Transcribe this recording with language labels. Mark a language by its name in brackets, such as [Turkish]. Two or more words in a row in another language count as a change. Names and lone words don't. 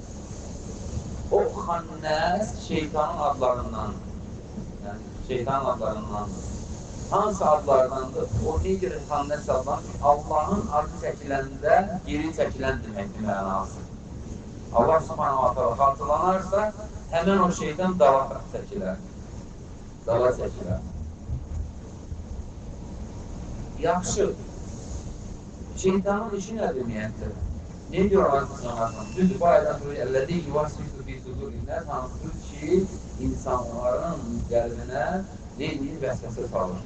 [Azerbaijani] O xannas şeytanın adlarından, yəni şeytanın adlarındandır. Hansı adlardandır? O nedir xannas adlarından? Allahın adı çəkiləndə geri çəkilən deməkdir mənası. Allah [Arabic] سبحانه وتعالى [Azerbaijani] xatırlanarsa, həmən o şeytan dava çəkilər. Dava çəkilər. Yaxşı. Şeytanın işi nədir niyyətdir? [Turkish] Ne diyor Allah? [Azerbaijani] Düzdür, bu aydan sonra [Arabic] الذي يوسوس في صدور الناس, [Azerbaijani] hansı ki, insanların qəlbinə neyini vəsvəsə salır.